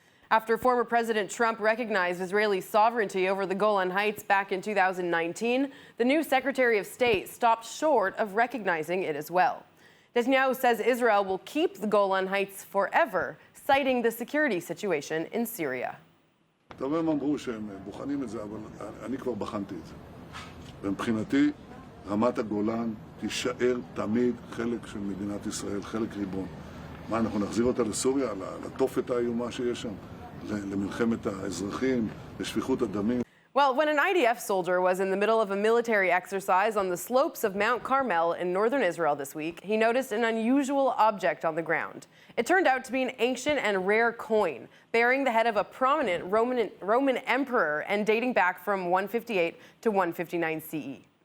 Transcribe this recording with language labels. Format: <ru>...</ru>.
<en>After former President Trump recognized Israeli sovereignty over the Golan Heights back in 2019, the new Secretary of State stopped short of recognizing it as well. Netanyahu says Israel will keep the Golan Heights forever, citing the security situation in Syria.</en> <he>טוב, הם אמרו שהם בוחנים את זה, אבל אני כבר בחנתי את זה. ומבחינתי, רמת הגולן תישאר תמיד חלק של מדינת ישראל, חלק ריבון. מה, אנחנו נחזיר אותה לסוריה, לתופת האיומה שיש שם? למלחמת האזרחים, לשפיכות הדמים.</he> <en>Well, when an IDF soldier was in the middle of a military exercise on the slopes of Mount Carmel in northern Israel this week, he noticed an unusual object on the ground. It turned out to be an ancient and rare coin bearing the head of a prominent Roman emperor and dating back from 158 to 159 CE.</en>